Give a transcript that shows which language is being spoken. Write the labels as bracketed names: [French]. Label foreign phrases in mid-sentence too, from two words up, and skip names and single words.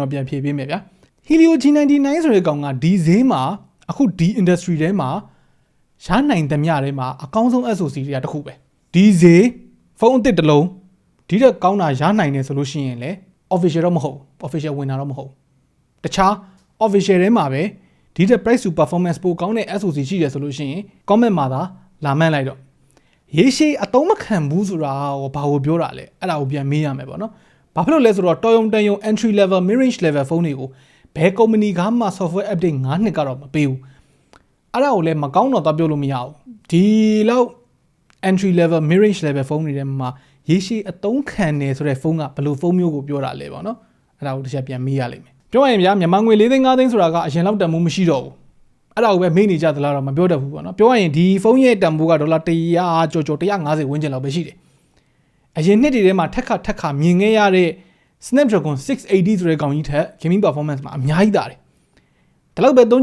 [Burmese] တော်ပြန်ဖြေပေးမယ်ဗျာ Helio G99 ဆိုတဲ့ကောင်ကဒီဈေးမှာအခုဒီ industry ထဲမှာရနိုင်သမျှထဲမှာအကောင်းဆုံး SoC တွေကတစ်ခုပဲဒီဈေးဖုန်းအသစ်တစ်လုံးဒီတက်ကောင်းတာရနိုင်တယ်ဆိုလို့ရှိရင်လည်း official တော့မဟုတ် official ဝင်တာတော့မဟုတ်တခြား official ထဲမှာပဲဒီတက် [English] price to performance [Burmese] ပိုကောင်းတဲ့ SoC ရှိတယ်ဆိုလို့ရှိရင် comment မှာသာလာမှန်းလိုက်တော့ရေရှည်အသုံးမ ခံဘူးဆိုတာဘာကိုပြောတာလဲအဲ့ဒါကိုပြန်မေးရမယ်ပေါ့နော်ဘာဖြစ်လို့လဲဆိုတော့တော်ရုံတန်ရုံ [English] entry level mid range level [Burmese] ဖုန်းတွေကိုဘယ် company ကမှ [English] software update [Burmese] 9နှစ်ကတော့မပေးဘူးအဲ့ဒါကိုလည်းမကောင်းတော့သွားပြောလို့မရဘူးဒီလောက် [English] entry level mid range level [Burmese] ဖုန်းတွေထဲမှာရေရှည်အသုံးခံနေဆိုတဲ့ဖုန်းကဘယ်လိုဖုန်းမျိုးကိုပြောတာလဲပေါ့နော်အဲ့ဒါကိုတစ်ချက်ပြန်မေးရလိမ့်မယ် ပြောရရင်ဗျာမြန်မာငွေ4သိန်း5သိန်းဆိုတာကအရင်လောက်တန်မိုးမရှိတော့ဘူးအဲ့ဒါကိုပဲမေးနေကြသလားတော့မပြောတတ်ဘူးပေါ့နော်ပြောရရင်ဒီဖုန်းရဲ့တန်ဖိုးကဒေါ်လာ100ကျော်150ဝန်းကျင်လောက်ပဲရှိတယ်အရင်နှစ်တွေထဲမှာထက်ခါမြင်ခဲ့ရတဲ့ Snapdragon 680ဆိုတဲ့ကောင်ကြီးထက် [English] gaming performance [Burmese] မှာအများကြီးတာတယ်ဒီလောက်ပဲသုံး